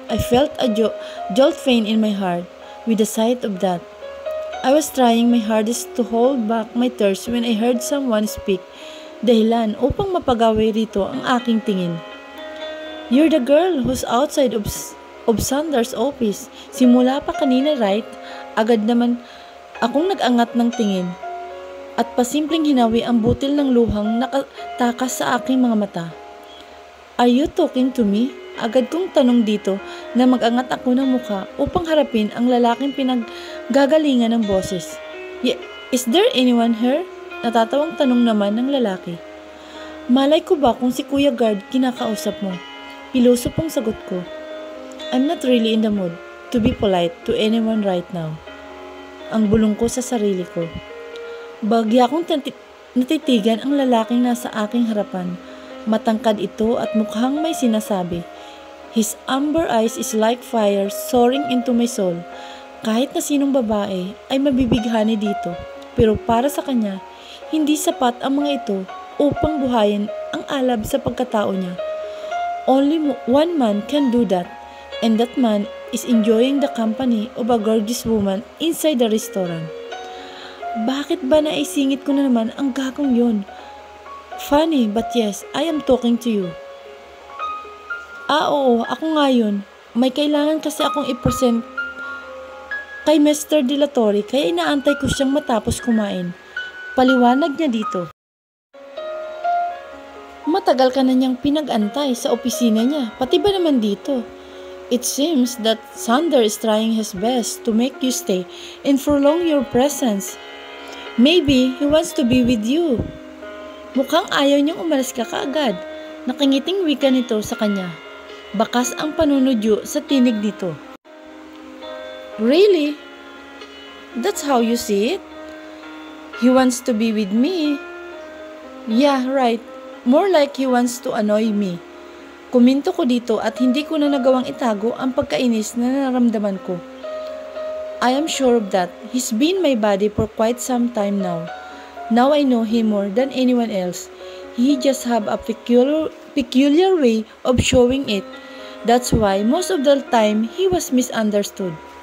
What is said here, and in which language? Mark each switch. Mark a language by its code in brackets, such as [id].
[en] I felt a jolt pain in my heart with the sight of that. I was trying my hardest to hold back my tears when I heard someone speak, [tl] dahilan upang mapagawi rito ang aking tingin. [en] You're the girl who's outside of Sander's office. [tl] Simula pa kanina, right? Agad naman akong nag-angat ng tingin at pasimpleng hinawi ang butil ng luhang nakatakas sa aking mga mata. [en] Are you talking to me? [tl] Agad kong tanong dito na mag-angat ako ng mukha upang harapin ang lalaking pinaggagalingan ng boses. [en] Is there anyone here? [tl] Natatawang tanong naman ng lalaki. Malay ko ba kung si Kuya Guard kinakausap mo? Piloso pong sagot ko. [en] I'm not really in the mood to be polite to anyone right now. [tl] Ang bulong ko sa sarili ko. Bagya akong natitigan ang lalaking nasa aking harapan. Matangkad ito at mukhang may sinasabi. [en] His amber eyes is like fire soaring into my soul. [tl] Kahit na sinong babae ay mabibighani dito. Pero para sa kanya, hindi sapat ang mga ito upang buhayin ang alab sa pagkatao niya. [en] Only one man can do that, and that man is enjoying the company of a gorgeous woman inside the restaurant. [tl] Bakit ba naisingit ko na naman ang gagong yun? [en] Funny, but yes, I am talking to you. [tl] Oo, ako nga yun. May kailangan kasi akong i-present kay Mr. De La Torre kaya inaantay ko siyang matapos kumain. Paliwanag niya dito. Matagal ka na niyang pinag-antay sa opisina niya, pati ba naman dito? [en] It seems that Sander is trying his best to make you stay and prolong your presence. Maybe he wants to be with you. [tl] Mukhang ayaw niyang umalis ka kaagad. Nakangiting wika nito sa kanya. Bakas ang panunodyo sa tinig nito. Really? [en] That's how you see it? He wants to be with me? Yeah, right. More like he wants to annoy me. [tl] Kuminto ko dito at hindi ko na nagawang itago ang pagkainis na nararamdaman ko. [en] I am sure of that. He's been my buddy for quite some time now. Now I know him more than anyone else. He just have a peculiar way of showing it. That's why most of the time he was misunderstood.